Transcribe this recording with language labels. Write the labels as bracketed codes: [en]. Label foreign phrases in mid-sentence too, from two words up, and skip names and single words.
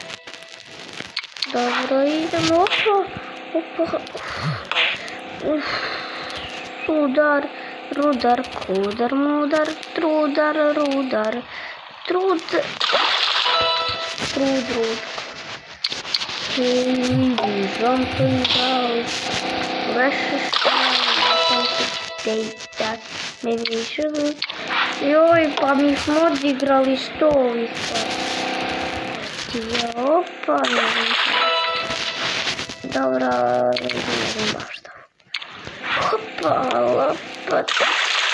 [sr] Dobro, idemo. Opa. Udar. Rudar, kudar, mudar, trudar, rudar, trud. [en] Jumping out, precious data, maybe we should. [sr] Joj, pa mi smo odigrali 100 ovih partija, opa, ne znam. Dobro, ne znam baš da. Hopa, lopat.